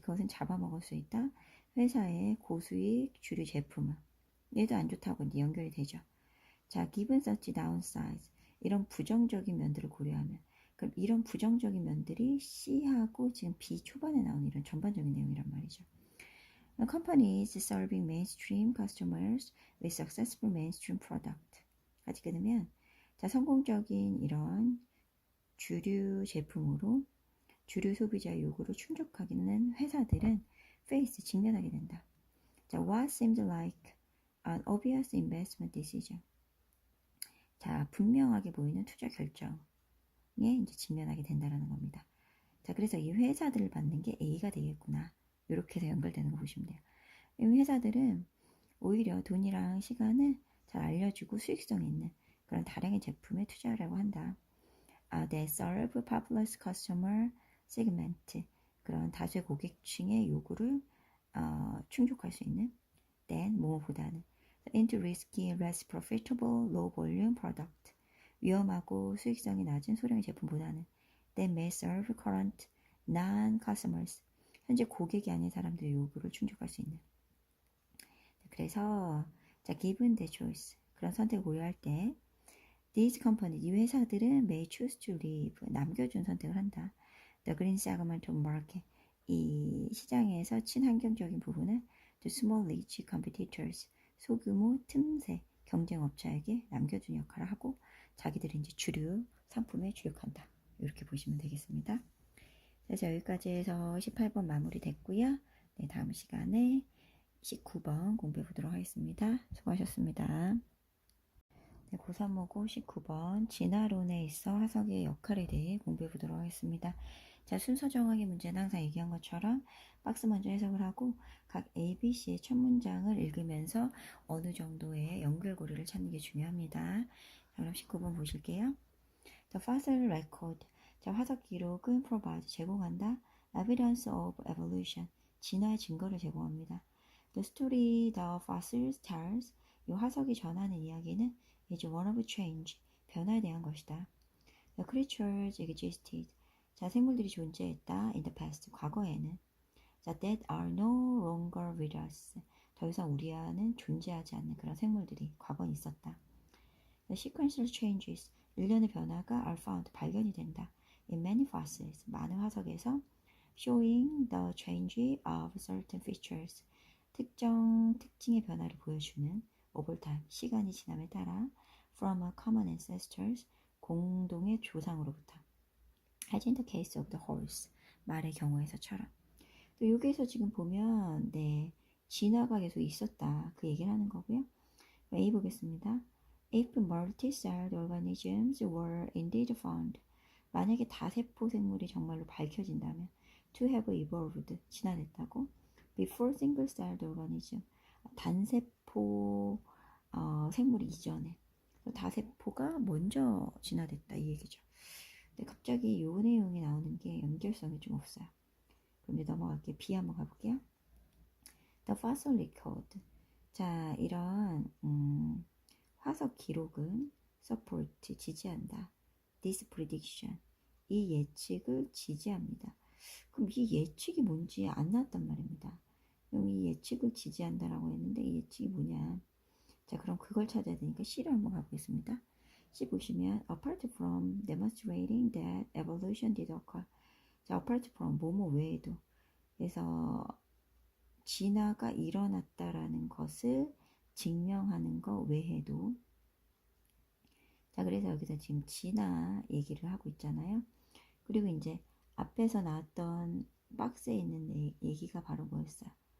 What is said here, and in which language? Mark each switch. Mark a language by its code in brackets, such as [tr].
[ko] 그것은 잡아먹을 수 있다. 회사의 고수익 주류 제품은. 얘도 안 좋다고 이제 연결이 되죠. 자, [en] given such downsides. [ko] 이런 부정적인 면들을 고려하면. 그럼 이런 부정적인 면들이 C하고 지금 B 초반에 나온 이런 전반적인 내용이란 말이죠. [en] Companies serving mainstream customers with successful mainstream product. [ko] 같이 끊으면 자, 성공적인 이런 주류 제품으로 주류 소비자 요구를 충족하기는 회사들은 [en] face [ko] 직면하게 된다. 자, [en] what seemed like an obvious investment decision. [ko] 자, 분명하게 보이는 투자 결정에 이제 직면하게 된다라는 겁니다. 자, 그래서 이 회사들을 받는 게 A가 되겠구나. 이렇게 해서 연결되는 거 보시면 돼요. 이 회사들은 오히려 돈이랑 시간을 잘 알려주고 수익성 있는 그런 다량의 제품에 투자하려고 한다. [en] They serve popular customer segment. [ko] 그런 다수의 고객층의 요구를 충족할 수 있는 [en] than [ko] 뭐보다는 [en] into risky, less profitable, low volume product. [ko] 위험하고 수익성이 낮은 소량의 제품보다는 [en] that may serve current non-customers. [ko] 현재 고객이 아닌 사람들의 요구를 충족할 수 있는. 그래서 자, [en] given the choice. [ko] 그런 선택을 고려할 때 [en] these companies, [ko] 이 회사들은 [en] may choose to leave, [ko] 남겨준 선택을 한다. [en] The green segment of market, [ko] 이 시장에서 친환경적인 부분은 [en] the small niche competitors, [ko] 소규모 틈새 경쟁업자에게 남겨준 역할을 하고 자기들이 이제 주류 상품에 주력한다. 이렇게 보시면 되겠습니다. 그래서 여기까지 해서 18번 마무리 됐고요. 네, 다음 시간에 19번 공부해 보도록 하겠습니다. 수고하셨습니다. 네, 고3모고 19번 진화론에 있어 화석의 역할에 대해 공부해 보도록 하겠습니다. 자, 순서 정하기 문제는 항상 얘기한 것처럼 박스 먼저 해석을 하고 각 A, B, C의 첫 문장을 읽으면서 어느 정도의 연결고리를 찾는 게 중요합니다. 자, 그럼 19번 보실게요. [en] The fossil record. [ko] 자, 화석 기록은 provide 제공한다. [en] Evidence of evolution. [ko] 진화의 증거를 제공합니다. [en] The story the fossils tells. [ko] 이 화석이 전하는 이야기는 [en] is one of change. [ko] 변화에 대한 것이다. [en] The creatures existed. [ko] 자, 생물들이 존재했다. [en] In the past. [ko] 과거에는. 자, [en] that are no longer with us. [ko] 더 이상 우리 안은 존재하지 않는 그런 생물들이 과거에 있었다. [en] The sequential changes. [ko] 일련의 변화가 [en] are found. [ko] 발견이 된다. [en] In many fossils. [ko] 많은 화석에서 [en] showing the change of certain features. [ko] 특정 특징의 변화를 보여주는 [en] over time. [ko] 시간이 지남에 따라 [en] from a common ancestors. [ko] 공동의 조상으로부터. [en] As in the case of the horse. [ko] 말의 경우에서처럼. 또 여기에서 지금 보면 네, 진화가 계속 있었다. 그 얘기를 하는 거고요. A 보겠습니다. [en] If multi-celled organisms were indeed found. [ko] 만약에 다세포 생물이 정말로 밝혀진다면 [en] to have evolved. [ko] 진화됐다고. [en] Before single-celled organism. [ko] 단세포 생물이 이전에. 다세포가 먼저 진화됐다. 이 얘기죠. 근데 갑자기 요 내용이 나오는 게 연결성이 좀 없어요. 그럼 이제 넘어갈게요. B 한번 가볼게요. [en] The fossil record. [ko] 자, 이런 화석 기록은 [en] support, [ko] 지지한다. [en] This prediction. [ko] 이 예측을 지지합니다. 그럼 이 예측이 뭔지 안 나왔단 말입니다. 여기 예측을 지지한다라고 했는데 이 예측이 뭐냐. 자, 그럼 그걸 찾아야 되니까 C를 한번 가보겠습니다. C 보시면 [en] apart from demonstrating that evolution did occur. [ko] 자, [en] apart from [ko] 뭐뭐 외에도. 그래서 진화가 일어났다라는 것을 증명하는 거 외에도. 자, 그래서 여기서 지금 진화 얘기를 하고 있잖아요. 그리고 이제 앞에서 나왔던 박스에 있는 얘기가 바로 뭐였어요?